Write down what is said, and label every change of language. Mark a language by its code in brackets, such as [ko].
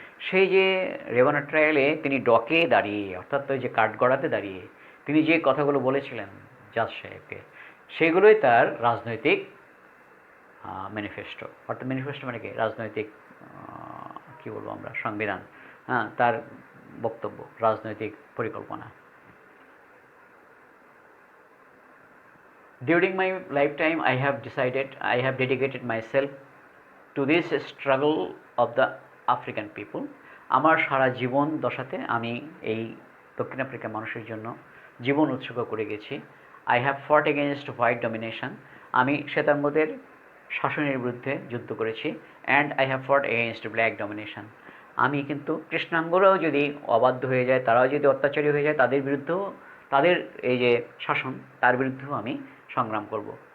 [bn] সেই যে রেওয়ানা ট্রায়ালে তিনি ডকে দাঁড়িয়ে, অর্থাৎ ওই যে কাঠগড়াতে দাঁড়িয়ে তিনি যে কথাগুলো বলেছিলেন জাজ সাহেবকে, সেগুলোই তার রাজনৈতিক ম্যানিফেস্টো। অর্থাৎ ম্যানিফেস্টো মানে কি, রাজনৈতিক কী বলবো আমরা, সংবিধান, হ্যাঁ, তার বক্তব্য, রাজনৈতিক পরিকল্পনা। [en] During my lifetime, I have dedicated myself to this struggle of the African people. [bn] আমার সারা জীবন দশাতে আমি এই দক্ষিণ আফ্রিকার মানুষের জন্য জীবন উৎসর্গ করে গেছি। [en] I have fought against white domination. [bn] আমি শ্বেতাঙ্গদের শাসনের বিরুদ্ধে যুদ্ধ করেছি। [en] And I have fought against black domination. [bn] আমি কিন্তু কৃষ্ণাঙ্গরাও যদি অবাধ্য হয়ে যায়, তারাও যদি অত্যাচারী হয়ে যায়, তাদের বিরুদ্ধেও, তাদের এই যে শাসন, তার বিরুদ্ধেও আমি সংগ্রাম করব।